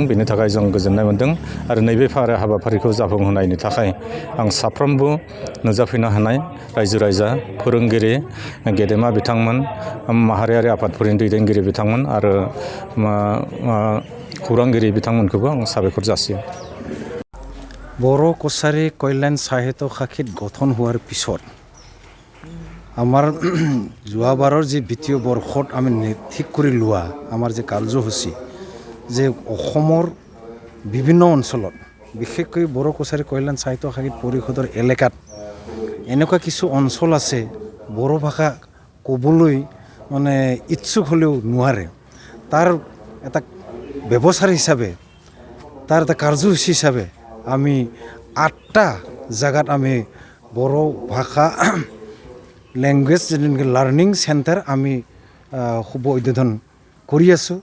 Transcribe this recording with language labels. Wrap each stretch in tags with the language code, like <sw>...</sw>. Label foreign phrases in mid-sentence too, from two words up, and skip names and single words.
<brx>बेनि थाखाय जों गोजोननाय मोन्दों आरो नैबे हाबाफारिखौ जाफुंहोनायनि थाखाय आं साफ्रोमबो नुजाफैनो हानाय रायजो राजा, फोरोंगिरि, गेदेमा बिथांमोन, माहारियारि आफादफोरनि दैदेनगिरि बिथांमोन आरो खौरांगिरि बिथांमोनखौबो आं साबायखर जासियो।</brx> <as>बर' कछाৰী কল্যাণ সাহিত্য শাখিত গঠন হোৱাৰ পিছত আমাৰ যোৱাবাৰৰ যি বিত্তীয় বৰ্ষত আমি ঠিক কৰি লোৱা আমাৰ যে কাৰ্যসূচী যে অসমৰ বিভিন্ন অঞ্চলত বিশেষকৈ বৰ' কছাৰী কল্যাণ সাহিত্য শাখিত পৰিষদৰ এলেকাত এনেকুৱা কিছু অঞ্চল আছে বড়ো ভাষা ক'বলৈ মানে ইচ্ছুক হ'লেও নোৱাৰে, তাৰ এটা ব্যৱস্থা হিচাপে, তাৰ এটা কাৰ্যসূচী হিচাপে আমি 8টা জায়গাত আমি বড়ো ভাষা</as> <en>language learning centre</en> <as>আমি শুভ উদ্বোধন কৰি আছোঁ।</as>